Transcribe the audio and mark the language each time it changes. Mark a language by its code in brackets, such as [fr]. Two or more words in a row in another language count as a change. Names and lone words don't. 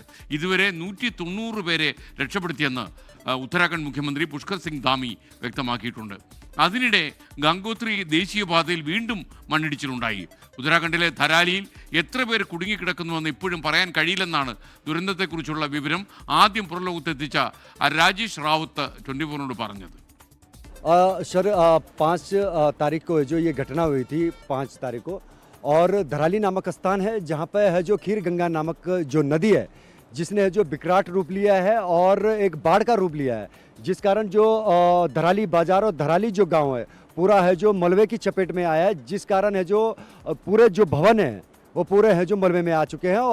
[ml] ഇതുവരെ 190 പേരെ രക്ഷപ്പെടുത്തിയെന്ന് ഉത്തരാഖണ്ഡ് മുഖ്യമന്ത്രി പുഷ്കർ സിംഗ് ധാമി വ്യക്തമാക്കിയിട്ടുണ്ട്. അതിനിടെ ഗംഗോത്രി ദേശീയപാതയിൽ വീണ്ടും മണ്ണിടിച്ചിലുണ്ടായി. ഉത്തരാഖണ്ഡിലെ ധരാലിയിൽ എത്ര പേർ കുടുങ്ങിക്കിടക്കുന്നുവെന്ന് ഇപ്പോഴും പറയാൻ കഴിയില്ലെന്നാണ് ദുരന്തത്തെക്കുറിച്ചുള്ള വിവരം ആദ്യം പുറലോകത്തെത്തിച്ച രാജേഷ് റാവത്ത് 24 പറഞ്ഞത്. [hi] सर 5 तारीख को जो ये घटना हुई थी 5 तारीख को, और धराली नामक स्थान है जहाँ पे है जो खीर गंगा नामक जो नदी है जिसने जो विकराट रूप लिया है और एक बाढ़ का रूप लिया है, जिस कारण जो धराली बाजार और धराली जो गांव है पूरा है जो मलबे की चपेट में आया है, जिस कारण है जो पूरे जो भवन है वो पूरे हैं जो मलबे में आ चुके हैं।